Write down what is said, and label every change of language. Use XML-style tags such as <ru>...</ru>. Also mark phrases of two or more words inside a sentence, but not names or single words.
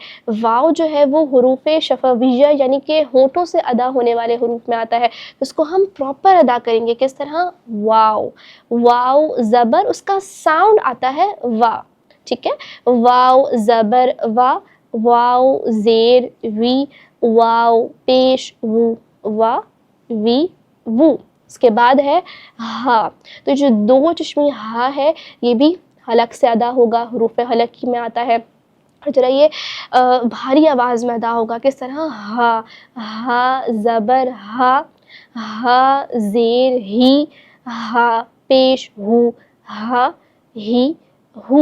<ur>واو جو ہے وہ حروف شفویہ یعنی کہ ہونٹوں سے ادا ہونے والے حروف میں آتا ہے، اس کو ہم پراپر ادا کریں گے. کس طرح؟ واو، واو زبر، اس کا ساؤنڈ آتا ہے وا. ٹھیک ہے، واو زبر وا، واو زیر وی، واو پیش وو، وا وی وو. اس کے بعد ہے ہا. تو جو دو چشمی ہا ہے یہ بھی حلق سے ادا ہوگا، حروف حلقی میں آتا ہے. اور ذرا یہ بھاری آواز میں ادا ہوگا. کس طرح؟ ہا، ہا زبر ہا، ہا زیر ہی، ہا پیش ہو، ہا ہی ہو.</ur>